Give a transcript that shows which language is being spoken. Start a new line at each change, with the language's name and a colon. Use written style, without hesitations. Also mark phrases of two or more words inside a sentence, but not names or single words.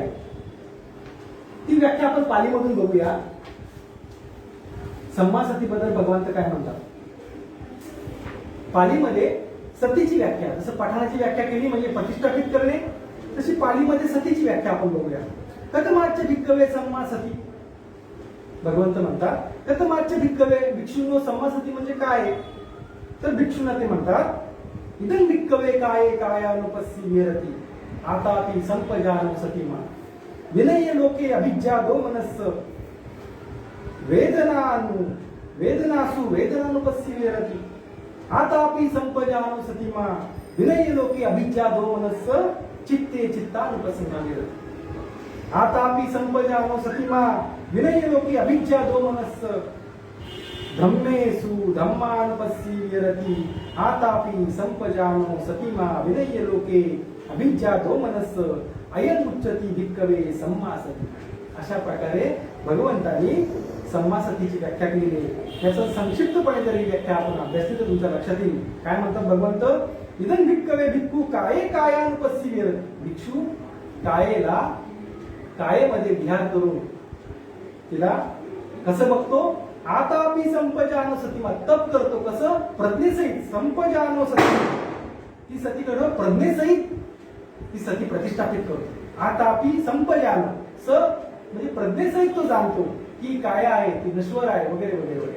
Marathi: ती व्याख्या आपण पालीमधून बघूया. सम्मा सतीबद्दल भगवंत काय म्हणतात. पालीमध्ये सतीची व्याख्या, जसं पठाणाची व्याख्या केली म्हणजे प्रतिष्ठापित करणे, तशी पालीमध्ये सतीची व्याख्या आपण बघूया.
Pali: कथमाच्य भिक्कवे सम्मा सती,
Marathi: भगवंत म्हणतात
Pali: कथमाच्य भिक्कवे,
Marathi: भिक्षूंनो
Pali: सम्मा सती
Marathi: म्हणजे काय, तर भिक्षूंना ते म्हणतात
Pali: इदं भिक्कवे काये कायानुपस्सी विहरति आतापि संपजानो सतीमा विनय्य लोके अभिज्ञा दो मनस्स वेदनासु वेदनानुपस्सी विहरति आतापि संपजानो सतीमा विनय्य लोके अभिज्ञा दो मनस्स चित्ते चित्तानुपस्सना विहरति आतापि संपजानो सतीमा विनय्य लोके अभिज्ञा दो मनस्स धम्मेषु धम्मानुपस्सी विहरति आतापि संपजानो सतीमा विनय्य लोके अभिज्ञातो मनस्स अयन उच्चती भिक्कवे सम्मा सती.
Marathi: अशा प्रकारे भगवंतांनी सम्मा सतीची व्याख्या केलेली आहे. याचं संक्षिप्तपणे जरी व्याख्या आपण अभ्यासली तर तुमच्या लक्षात येईल. काय म्हणतात भगवंत,
Pali: इदं भिक्कवे भिक्खू काये कायानुपस्सी विहरति,
Marathi: भिक्षू कायेला कायेमध्ये विहार करून तिला कसं बघतो,
Pali: आतापि संपजानो सतीमा,
Marathi: तप करतो कसं, प्रज्ञेसहित,
Pali: संपजानो सती,
Marathi: ती सतीकडं प्रज्ञेसहित ती सती प्रतिष्ठापित करतो.
Pali: आतापि संपजानो,
Marathi: स म्हणजे प्रज्ञेसहित तो जाणतो की काय आहे, ती नश्वर आहे वगैरे वगैरे वगैरे.